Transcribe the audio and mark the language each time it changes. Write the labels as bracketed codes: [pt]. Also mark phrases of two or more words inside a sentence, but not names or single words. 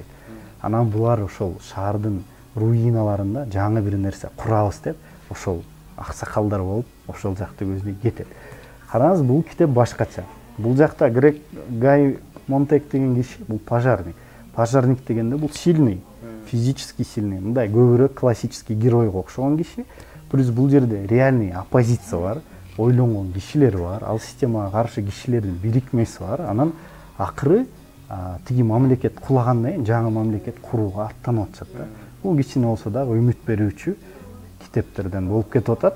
[ky] Анан булар ошол шаардын руиналарында жаңы бир нерсе курабыз деп, ошол аксакалдар болуп, ошол жакты көзүнө кетет. Караңыз, бул китеп башкача. Бул жакта Гай Монтек деген киши, бул пожарник. Пожарник дегенде бул [ru] сильный, физически сильный, [ky] мындай көбүрөөк классический геройго окшогон киши. Плюс бул жерде [ru] реальный оппозиция [ky] бар, ойлонгон кишилер бар, ал системага каршы кишилердин бирикмеси бар. Анан акыры тиги мамлекет кулагандан кийин жаңы мамлекет курууга аттанып атышат да. Бул кичине болсо дагы үмүт берүүчү китептерден болуп кетип атат.